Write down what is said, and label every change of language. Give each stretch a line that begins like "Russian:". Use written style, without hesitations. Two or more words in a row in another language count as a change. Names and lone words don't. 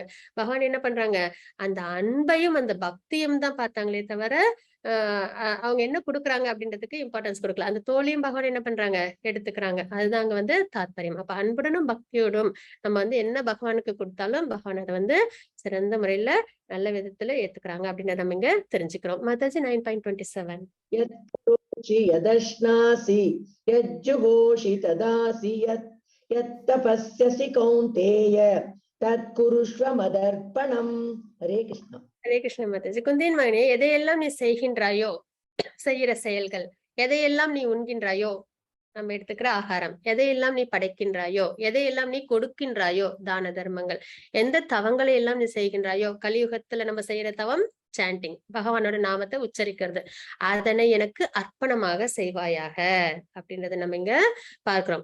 Tamil: பகவான் என்ன பண்றாங்க, அந்த அன்பையும் அந்த பக்தியும் தான் பார்த்தாங்களே தவிர அவங்க என்ன கொடுக்குறாங்க அப்படின்றதுக்கு இம்பார்ட்டன்ஸ் கொடுக்கல. அந்த தோலையும் பகவான் என்ன பண்றாங்க, எடுத்துக்கிறாங்க. அதுதான் அங்க வந்து தாத்பரியம். அப்ப அன்புடனும் பக்தியோடும் நம்ம வந்து என்ன பகவானுக்கு கொடுத்தாலும் பகவான் அதை வந்து சிறந்த முறையில நல்ல விதத்துல ஏத்துக்கிறாங்க அப்படின்னு நம்ம இங்க தெரிஞ்சுக்கிறோம். மாதாஜி 9.27.
Sanskrit: यदश्नासि यज्जुहोषि तदासि यत्तपस्यसि कौन्तेय तत्कुरुष्व मदर्पणम्. हरे कृष्ण.
Tamil: ஹரே கிருஷ்ண மாதாஜி. குந்தின் மகனே, எதையெல்லாம் நீ செய்கின்றாயோ, செய்கிற செயல்கள், எதையெல்லாம் நீ உண்கின்றாயோ, நம்ம எடுத்துக்கிற ஆகாரம், எதையெல்லாம் நீ படைக்கின்றாயோ, எதையெல்லாம் நீ கொடுக்கின்றாயோ, தான தர்மங்கள், எந்த தவங்களை எல்லாம் நீ செய்கின்றாயோ, கலியுகத்துல நம்ம செய்யற தவம் சாண்டிங், பகவானோட நாமத்தை உச்சரிக்கிறது, அதனை எனக்கு அர்ப்பணமாக செய்வாயாக அப்படின்றத நம்ம இங்க பார்க்கிறோம்.